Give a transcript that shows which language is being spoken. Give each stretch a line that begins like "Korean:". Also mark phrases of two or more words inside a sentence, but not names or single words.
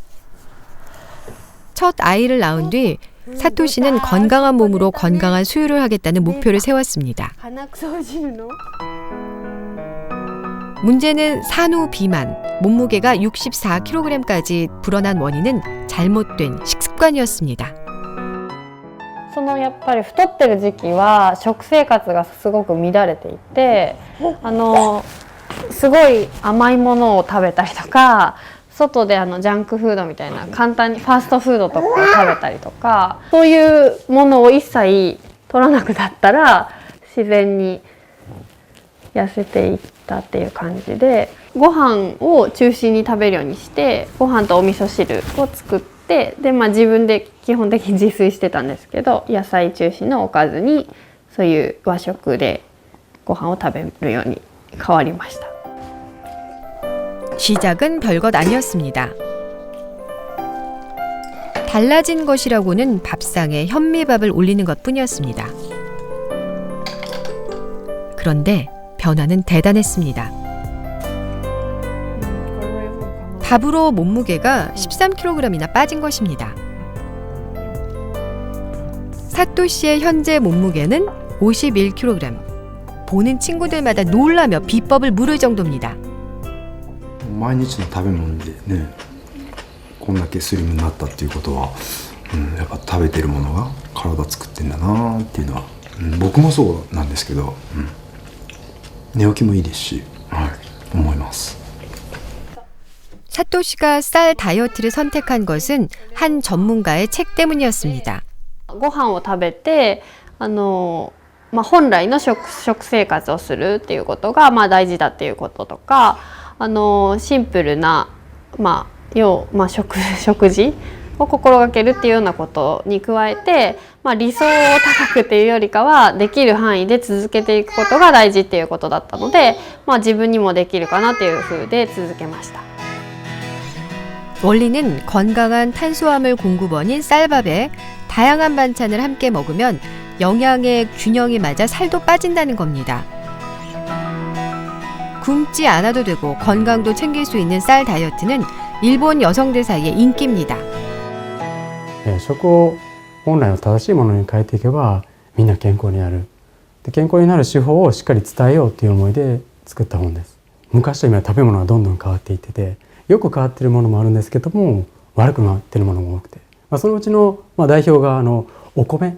Korean: 첫 아이를 낳은 뒤 사토 씨는 건강한 몸으로 건강한 수유를 하겠다는 목표를 세웠습니다. 문제는 산후 비만, 몸무게가 64kg까지 불어난 원인은 잘못된 식습관이었습니다.
Japanese: やっぱり太ってる時期は食生活がすごく乱れていて、すごい甘いものを食べたりとか、外でジャンクフードみたいな簡単にファーストフードとかを食べたりとか、そういうものを一切取らなくなったら自然に痩せていったっていう感じで、ご飯を中心に食べるようにして、ご飯とお味噌汁を作って、で自分で基本的に自炊してたんですけど、野菜中心のおかずにそういう和食でご飯を食べるように変わりました。
Korean: 시작은 별것 아니었습니다. 달라진 것이라고는 밥상에 현미밥을 올리는 것뿐이었습니다. 그런데 변화는 대단했습니다. 밥으로 몸무게가 13kg이나 빠진 것입니다. 사토 씨의 현재 몸무게는 51kg. 보는 친구들마다 놀라며 비법을 물을 정도입니다.
Japanese: 毎日の食べ物でね、こんだけスリムになったっていうことは、やっぱ食べてるものが体作ってんだなっていうのは、僕もそうなんですけど、寝起きもいいですし、思います。
Korean: 사토 씨가 쌀 다이어트를 선택한 것은 한 전문가의 책 때문이었습니다.
Japanese: ご飯を食べて本来の食生活をするっていうことが大事だっていうこととか、シンプルな食事を心がけるっていうようなことに加えて、理想を高くっていうよりかはできる範囲で続けていくことが大事っていうことだったので、自分にもできるかなっていう風で続けました。
Korean: 원리는 건강한 탄수화물 공급원인 쌀밥에 다양한 반찬을 함께 먹으면 영양의 균형이 맞아 살도 빠진다는 겁니다. 굶지 않아도 되고 건강도 챙길 수 있는 쌀 다이어트는 일본 여성들 사이에 인기입니다.
Japanese: 食を本来の正しいものに変えていけばみんな健康になる。で、健康になる手法をしっかり伝えようっていう思いで作った本です。昔と今食べ物はどんどん変わっていってて、よく変わってるものもあるんですけども、悪くなってるものも多くて、そのうちの代表がお米。